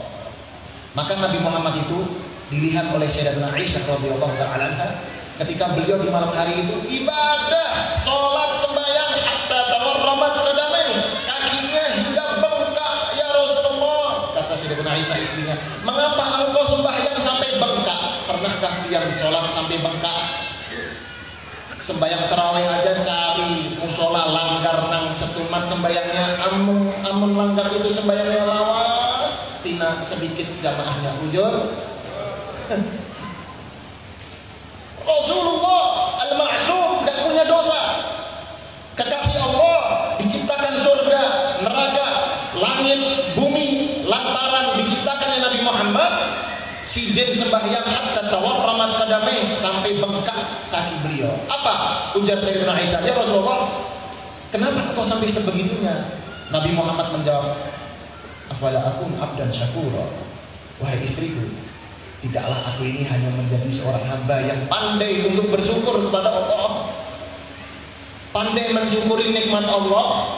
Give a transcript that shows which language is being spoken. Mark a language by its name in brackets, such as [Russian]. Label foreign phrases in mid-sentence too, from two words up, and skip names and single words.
[Indonesian] Maka Nabi Muhammad itu dilihat oleh Sayyidatina Aisyah [Arabic] radhiyallahu ta'ala anha [Indonesian] ketika beliau di malam hari itu ibadah, sholat, sembahyang [Arabic] hatta tawarramat qadamaini, [Indonesian] kakinya hingga bengkak. Ya Rasulullah, kata Sayyidatina Aisyah istrinya, mengapa engkau sembahyang sampai bengkak? Pernahkah yang sholat sampai bengkak? [Banjar] Sembahyang tarawih aja cari musola langgar nang setumat sembahyangnya, amun langgar itu sembahyangnya lawas, tina sedikit jamaahnya ujur. [Indonesian] Rasulullah al-ma'sum tidak punya dosa, kekasih Allah, diciptakan surga, neraka, langit, bumi lantaran diciptakannya Nabi Muhammad. [Banjar] Sidin sembahyang [Arabic] hatta tawarramat qadamai, [Indonesian] sampai bengkak kaki beliau. Apa ujar Sayyidatina Aisyah? Ya Rasulullah, kenapa kau sampai sebegitunya? Nabi Muhammad menjawab, [Arabic] afala akun abdan syakura. [Indonesian] Wahai istriku, tidaklah aku ini hanya menjadi seorang hamba yang pandai untuk bersyukur kepada Allah, pandai mensyukuri nikmat Allah.